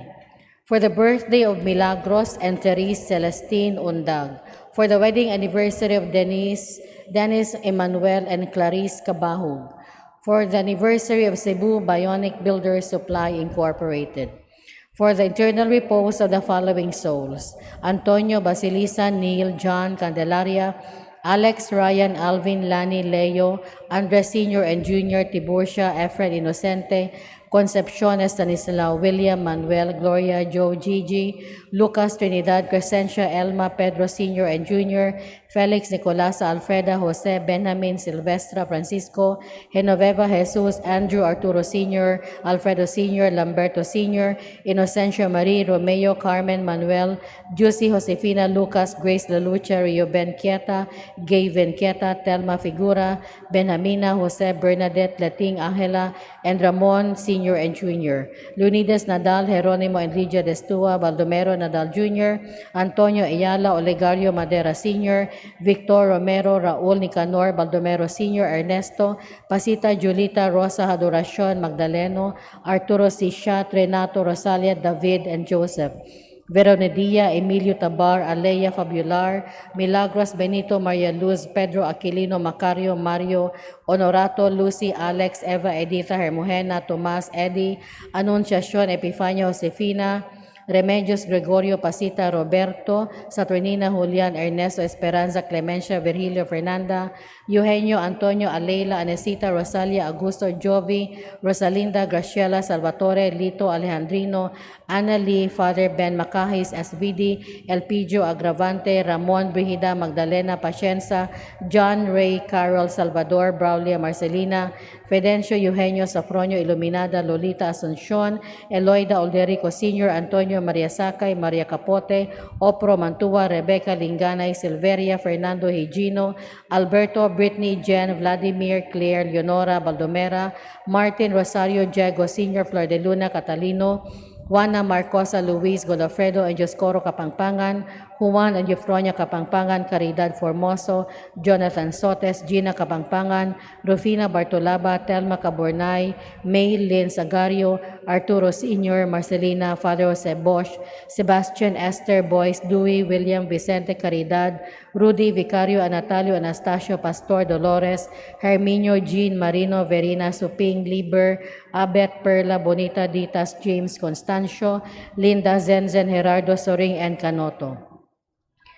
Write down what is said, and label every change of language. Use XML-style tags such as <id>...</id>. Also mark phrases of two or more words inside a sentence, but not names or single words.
<en>For the birthday of Milagros and Therese Celestine Undag. For the wedding anniversary of Dennis Emmanuel and Clarice Cabahug. For the anniversary of Cebu Bionic Builders Supply Incorporated. For the eternal repose of the following souls: Antonio Basilisa, Neil, John Candelaria, Alex, Ryan, Alvin, Lani, Leo, Andres Sr. and Jr., Tiburcia, Efren Inocente, Concepcion Estanislao, William, Manuel, Gloria, Joe, Gigi, Lucas, Trinidad, Crescencia, Elma, Pedro Sr. and Jr., Felix, Nicolasa, Alfreda, Jose, Benjamin, Silvestra, Francisco, Genoveva, Jesus, Andrew, Arturo Sr., Alfredo Sr., Lamberto Sr., Inocencio Marie, Romeo, Carmen, Manuel, Juicy, Josefina, Lucas, Grace Lalucha, Rio Ben Quieta, Gavin Quieta, Telma Figura, Benjamina, Jose, Bernadette, Lating, Angela, and Ramon Sr. and Jr., Leonidas Nadal, Jeronimo and Lydia Destua, Baldomero Nadal Jr., Antonio Ayala, Olegario Madera Sr., Victor Romero, Raul Nicanor, Baldomero Sr., Ernesto, Pasita Julita, Rosa Adoracion, Magdaleno, Arturo Sishat, Renato Rosalia, David, and Joseph. Veronedia, Emilio Tabar, Alea Fabular, Milagros Benito, Maria Luz, Pedro Aquilino, Macario, Mario, Honorato, Lucy, Alex, Eva, Editha, Hermogena, Tomas, Eddie, Anunciacion, Epifanio, Josefina, Remedios, Gregorio, Pasita, Roberto, Saturnina, Julian, Ernesto, Esperanza, Clemencia, Virgilio, Fernanda, Eugenio, Antonio, Aleila, Anesita, Rosalia, Augusto, Jovi, Rosalinda, Graciela, Salvatore, Lito, Alejandrino, Ana Lee, Father Ben Macahis, SVD, Elpidio, Agravante, Ramon, Brigida, Magdalena, Pacienza, John, Ray, Carol, Salvador, Braulia, Marcelina, Fidencio, Eugenio, Safronio, Iluminada, Lolita, Asuncion, Eloida, Olderico Sr., Antonio, Maria Sakay, Maria Capote, Opro, Mantua, Rebecca, Linganay, Silveria, Fernando Higino, Alberto, Brittany, Jen, Vladimir, Claire, Leonora, Baldomera, Martin, Rosario, Diego Sr., Flor de Luna, Catalino, Juana Marcosa, Luis Godofredo, and Joscoro Kapangpangan, Juan and Eufronia Kapangpangan, Caridad Formoso, Jonathan Sotes, Gina Kapangpangan, Rufina Bartolaba, Telma Cabornay, May Lynn Sagario, Arturo Sr., Marcelina, Father Jose Bosch, Sebastian Esther, Boyce, Dewey, William Vicente Caridad, Rudy Vicario, Natalio Anastasio, Pastor Dolores, Herminio, Jean Marino, Verina Suping, Liber, Abet, Perla, Bonita, Ditas, James Constancio, Linda, Zenzen, Gerardo Soring, and Canoto.</en>